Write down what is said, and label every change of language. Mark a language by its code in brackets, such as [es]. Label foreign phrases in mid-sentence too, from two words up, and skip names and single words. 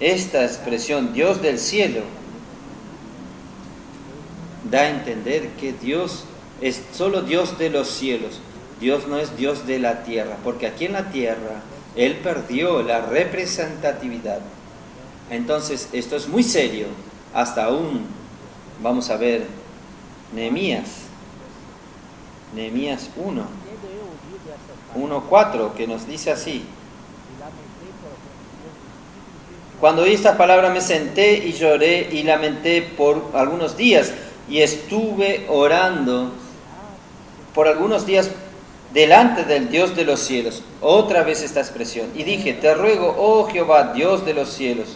[es] Esta expresión, Dios del cielo, da a entender que Dios es solo Dios de los cielos. Dios no es Dios de la tierra, porque aquí en la tierra Él perdió la representatividad. Entonces, esto es muy serio. Hasta aún, vamos a ver, Nehemías 1, [pt] Tendo eu ouvido essas 1:4, [es] que nos dice así: [pt] e lamentei por Deus dos [es] cuando oí estas palabras me senté y lloré y lamenté por algunos días, y estuve orando por algunos días delante del Dios de los cielos. Otra vez esta expresión. Y dije, te ruego, oh Jehová, Dios de los cielos.